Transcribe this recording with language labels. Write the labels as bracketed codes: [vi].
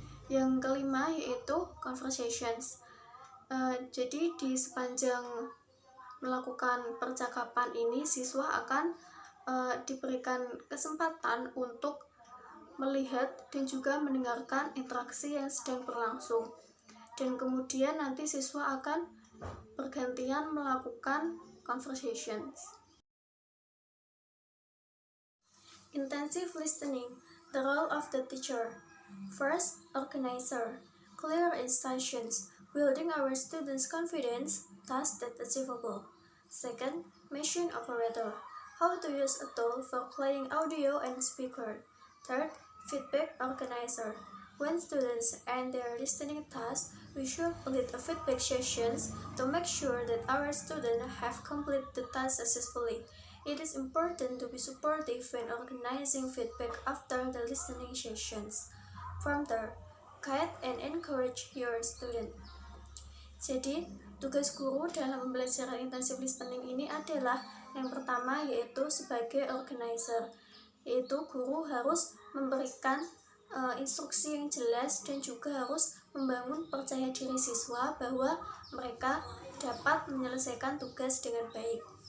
[id] Yang kelima yaitu conversations. Jadi di sepanjang melakukan percakapan ini siswa akan diberikan kesempatan untuk melihat dan juga mendengarkan interaksi yang sedang berlangsung, dan kemudian nanti siswa akan bergantian melakukan conversations. [en] Intensive listening, the role of the teacher. First, organizer, clear instructions, building our students' confidence, task that achievable. Second, mission operator, how to use a tool for playing audio and speaker. Third, feedback organizer. When students end their listening task, we should lead a feedback sessions to make sure that our students have completed the task successfully. It is important to be supportive when organizing feedback after the listening sessions. Further, guide and encourage your student. [id] Jadi, tugas guru dalam pembelajaran intensive listening ini adalah yang pertama yaitu sebagai organizer, yaitu guru harus memberikan instruksi yang jelas dan juga harus membangun percaya diri siswa bahwa mereka dapat menyelesaikan tugas dengan baik.